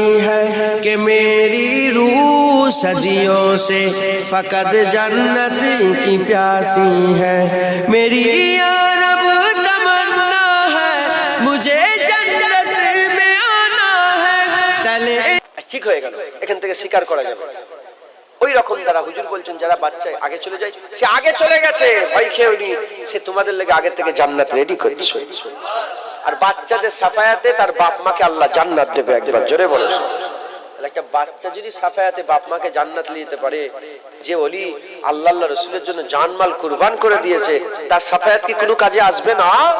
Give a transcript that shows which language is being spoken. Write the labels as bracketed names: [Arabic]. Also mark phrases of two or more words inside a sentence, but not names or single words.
[Urdu] ہے کہ میری روح صدیوں سے فقط جنت کی پیاسی ہے میری یا رب تمنا ہے مجھے جنت میں آنا ہے تلے [Bangla] ঠিক হয়ে গেল এখান থেকে স্বীকার করা যাবে ওই রকম তারা হুজুর বলছেন যারা বাচ্চা আগে চলে যায় সে আগে চলে গেছে ভয় খেয়েনি সে তোমাদের লাগি আগে থেকে জান্নাত রেডি করছে আর বাচ্চাদের সাফায়াতে তার বাপ মাকে আল্লাহ জান্নাত দেবে একবার জোরে বলো একটা বাচ্চা যদি সাফায়াতে বাপ মাকে জান্নাত নিতে পারে যে ওলি আল্লাহ আল্লাহ রাসূলের জন্য জানমাল কুরবান করে দিয়েছে তার সাফায়াত কি কোনো কাজে আসবে না